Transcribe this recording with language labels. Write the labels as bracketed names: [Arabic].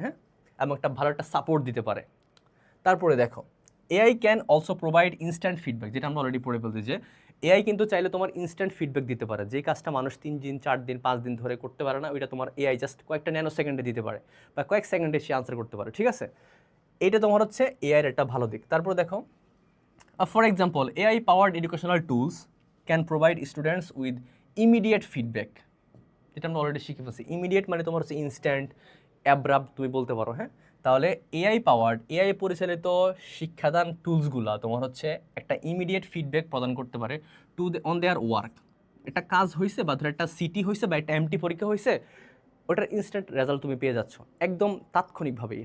[Bangla] হ্যাঁ, এবং একটা ভালো একটা সাপোর্ট দিতে পারে। তারপরে দেখো [English] AI can also provide instant feedback, [Bangla] যেটা আমরা অলরেডি পড়ে ফেলছি যে এআই কিন্তু চাইলে তোমার ইনস্ট্যান্ট ফিডব্যাক দিতে পারে। যে কাজটা মানুষ 3 দিন 4 দিন 5 দিন ধরে করতে পারে না, ওইটা তোমার এআই জাস্ট কয়েকটা ন্যানো সেকেন্ডে দিতে পারে, বা কয়েক সেকেন্ডে সে আনসার করতে পারে, ঠিক আছে। এইটা তোমার হচ্ছে এআইয়ের একটা ভালো দিক। তারপর দেখো [English] for example, AI-powered educational tools can provide students with immediate feedback. [Bangla] যেটা আমরা অলরেডি শিখে ফেলছি। ইমিডিয়েট মানে তোমার হচ্ছে ইনস্ট্যান্ট, অ্যাব্রাপ্ট তুমি বলতে পারো। হ্যাঁ, তাহলে এআই পরিচালিত শিক্ষাদান টুলসগুলো তোমার হচ্ছে একটা ইমিডিয়েট ফিডব্যাক প্রদান করতে পারে [English] On their work. [Bangla] একটা কাজ হয়েছে বা ধরো একটা সিটি হয়েছে বা একটা এমটি পরীক্ষা হয়েছে, ওটার ইনস্ট্যান্ট রেজাল্ট তুমি পেয়ে যাচ্ছ একদম তাৎক্ষণিকভাবেই।